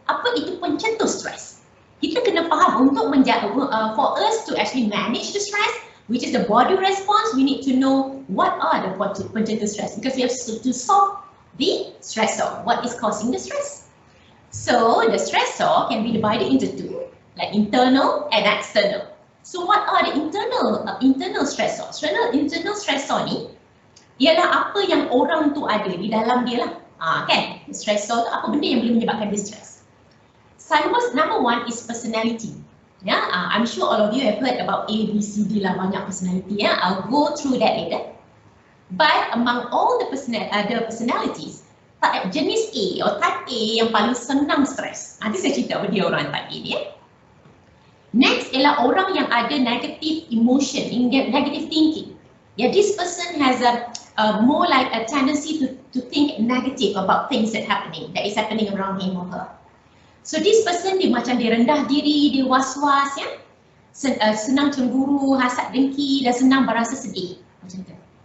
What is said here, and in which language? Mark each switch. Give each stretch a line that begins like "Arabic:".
Malay: Apa itu pencetus stres? Kita kena faham untuk
English: for us to actually manage the stress, which is the body response, we need to know what are the pencetus stress, because we have to solve the stressor. What is causing the stress? So the stressor can be divided into two, like internal and external. So what are the internal stressor?
Malay: Internal stressor ni ialah apa yang orang tu ada di dalam dia lah. Kan? Stressor tu apa benda yang boleh menyebabkan dia stress.
English: Number one is personality. I'm sure all of you have heard about A, B, C, D lah, banyak personality. I'll go through that later. But among all the personalities,
Malay: jenis A atau type A yang paling senang stress. Nanti saya cerita apa dia orang type A ni. Next ialah orang yang ada
English: negative emotion, negative thinking. This person has a more like a tendency to think negative about things that is happening around him or her.
Malay: So this person dia rendah diri, dia was-was senang cemburu, hasad dengki dan senang berasa sedih macam tu.